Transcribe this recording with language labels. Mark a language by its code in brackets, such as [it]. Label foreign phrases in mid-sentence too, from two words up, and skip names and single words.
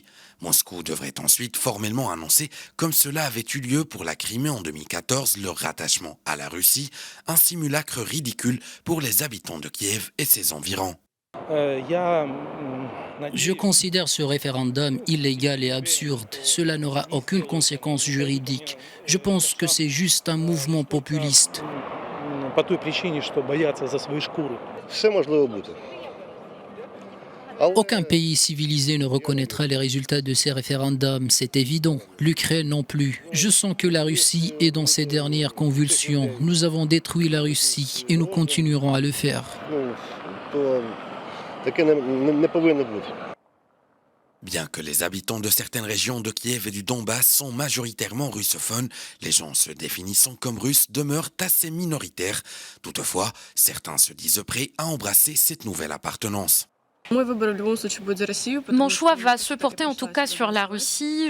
[fr] Moscou devrait ensuite formellement annoncer, comme cela avait eu lieu pour la Crimée en 2014, leur rattachement à la Russie, un simulacre ridicule pour les habitants de Kiev et ses environs. Je considère ce référendum illégal et absurde. Cela n'aura aucune conséquence juridique. Je pense que c'est juste un mouvement populiste. [uk] По той причині, що бояться за свою шкуру. Все можливо бути. [fr] Aucun pays civilisé ne reconnaîtra les résultats de ces référendums, c'est évident. L'Ukraine non plus. Je sens que la Russie est dans ses dernières convulsions. Nous avons détruit la Russie et nous continuerons à le faire. [uk] Ну, то таке не повинно бути. [fr] Bien que les habitants de certaines régions de Kiev et du Donbass sont majoritairement russophones, les gens se définissant comme russes demeurent assez minoritaires. Toutefois, certains se disent prêts à embrasser cette nouvelle appartenance. Mon choix va se porter en tout cas sur la Russie.